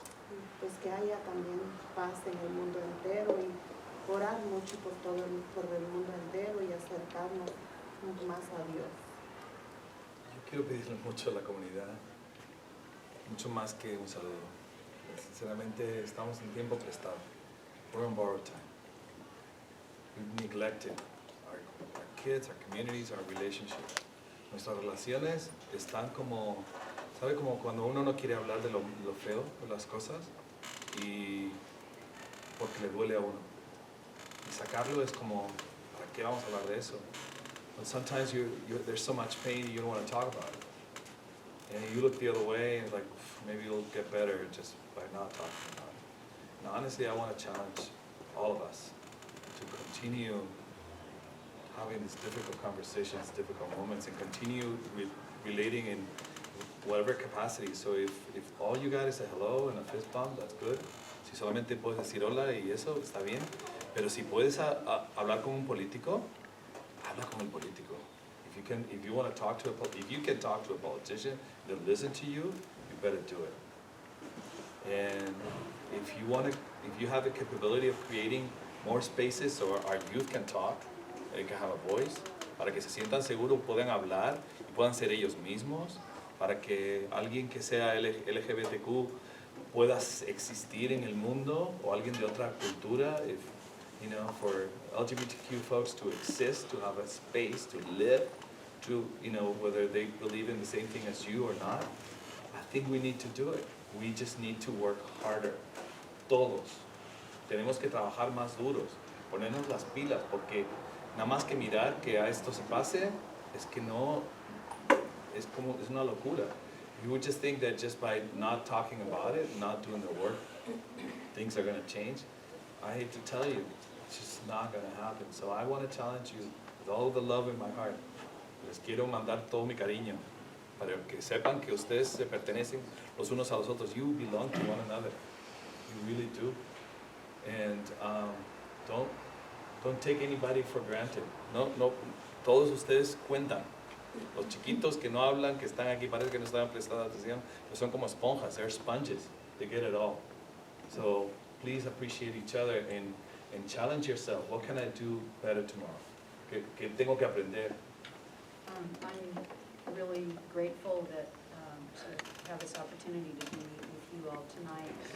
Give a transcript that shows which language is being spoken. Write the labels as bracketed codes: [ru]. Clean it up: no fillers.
[es] Y pues que haya también paz en el mundo entero, y orar mucho por el mundo entero, y acercarnos más a Dios. Yo quiero pedirle mucho a la comunidad, mucho más que un saludo. Sinceramente, estamos en tiempo prestado. [en] We're on borrowed time. We've neglected our kids, our communities, our relationships. [es] Nuestras relaciones están como, ¿sabe? Como cuando uno no quiere hablar de lo feo de las cosas, y porque le duele a uno. Y sacarlo es como, ¿para qué vamos a hablar de eso? [en] But sometimes there's so much pain you don't want to talk about it. And you look the other way and it's like, maybe it'll get better just by not talking about it. And honestly, I want to challenge all of us to continue having these difficult conversations, difficult moments, and continue relating in whatever capacity. So if all you got is a hello and a fist bump, that's good. [es] Si solamente puedes decir hola y eso, está bien. Pero si puedes hablar con un político, habla con el político. [en] If you can talk to a politician, they'll listen to you, you better do it. And if you have the capability of creating more spaces so our youth can talk, they can have a voice, [es] para que se sientan seguros, puedan hablar y puedan ser ellos mismos, para que alguien que sea LGBTQ pueda existir en el mundo, o alguien de otra cultura, [en] for LGBTQ folks to exist, to have a space, to live, to, whether they believe in the same thing as you or not, I think we need to do it. We just need to work harder. [es] Todos. Tenemos que trabajar más duros, ponernos las pilas, porque nada más que mirar que a esto se pase, es que no, es una locura. [en] You would just think that just by not talking about it, not doing the work, things are going to change. I hate to tell you, it's just not going to happen. So I want to challenge you with all the love in my heart. [es] Les quiero mandar todo mi cariño para que sepan que ustedes se pertenecen los unos a los otros. [en] You belong to one another. You really do. And don't take anybody for granted. [es] No, todos ustedes cuentan. Los chiquitos que no hablan, que están aquí, parece que no están prestando atención, pero son como esponjas, [en] they're sponges, they get it all. So please appreciate each other and challenge yourself. What can I do better tomorrow? [es] ¿Qué tengo que aprender? [en] I'm really grateful that to have this opportunity to be with you all tonight.